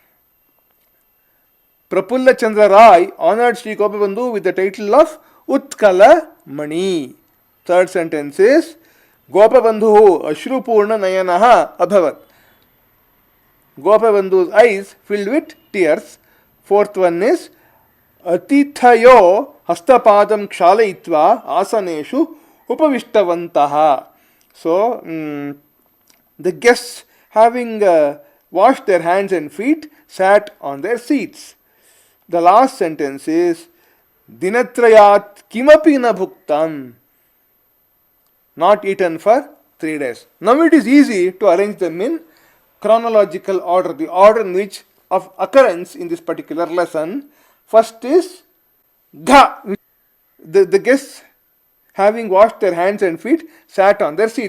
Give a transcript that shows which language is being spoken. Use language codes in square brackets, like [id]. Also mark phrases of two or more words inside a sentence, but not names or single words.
[en] Prafulla Chandra Ray honored Sri Gopabandhu with the title of Utkala Mani. Third sentence is, [sa] गोपबन्धुः अश्रुपूर्णनयनः अभवत्. [en] Gopabandhu's eyes filled with tears. Fourth one is, [sa] अतिथयो हस्तपादं क्षालयित्वा आसनेषु उपविष्टवन्तः. [en] ಸೊ the guests, having washed their hands and feet, sat on their seats. The last sentence is, [sa] दिनत्रयात् किमपि न भुक्तम्. [en] Not eaten for 3 days. Now it is easy to arrange them in chronological order, the order in which of occurrence in this particular lesson. First is Gha. The guests, having washed their hands and feet, sat on their seats.